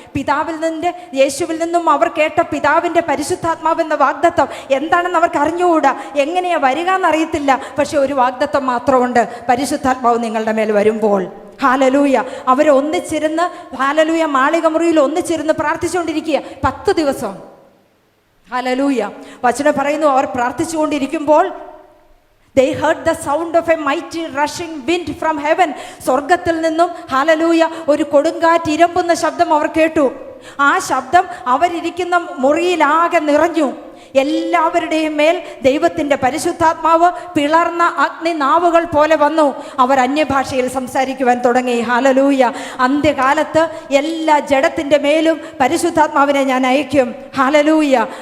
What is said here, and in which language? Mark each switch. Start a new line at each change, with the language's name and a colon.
Malayalam: പിതാവിൽ നിന്ന്, യേശുവിൽ നിന്നും അവർ കേട്ട പിതാവിൻ്റെ പരിശുദ്ധാത്മാവെന്ന വാഗ്ദത്തം എന്താണെന്ന് അവർക്ക് അറിഞ്ഞുകൂടാ, എങ്ങനെയാ വരിക എന്നറിയത്തില്ല. പക്ഷെ ഒരു വാഗ്ദത്തം മാത്രമുണ്ട്, പരിശുദ്ധാത്മാവ് നിങ്ങളുടെ മേൽ വരുമ്പോൾ. ഹല്ലേലൂയ. അവർ ഒന്നിച്ചിരുന്ന്, ഹല്ലേലൂയ, മാളിക മുറിയിൽ ഒന്നിച്ചിരുന്ന് പ്രാർത്ഥിച്ചുകൊണ്ടിരിക്കുക 10 ദിവസം. ഹല്ലേലൂയ. വചനം പറയുന്നു, അവർ പ്രാർത്ഥിച്ചുകൊണ്ടിരിക്കുമ്പോൾ
English: they heard the sound of a mighty rushing wind from heaven.
Malayalam: സ്വർഗത്തിൽ നിന്നും, ഹല്ലേലൂയ, ഒരു കൊടുങ്കാറ്റ് ഇരമ്പുന്ന ശബ്ദം അവർ കേട്ടു. ആ ശബ്ദം അവരിയ്ക്കുന്ന മുറിയിലാകെ നിറഞ്ഞു. എല്ലാവരുടെയും മേൽ ദൈവത്തിൻ്റെ പരിശുദ്ധാത്മാവ് പിളർന്ന അഗ്നി നാവുകൾ പോലെ വന്നു. അവർ അന്യഭാഷയിൽ സംസാരിക്കുവാൻ തുടങ്ങി. ഹല്ലേലൂയ. അന്ത്യകാലത്ത് എല്ലാ ജഡത്തിൻ്റെ മേലും പരിശുദ്ധാത്മാവിനെ ഞാൻ അയക്കും. ഹല്ലേലൂയ.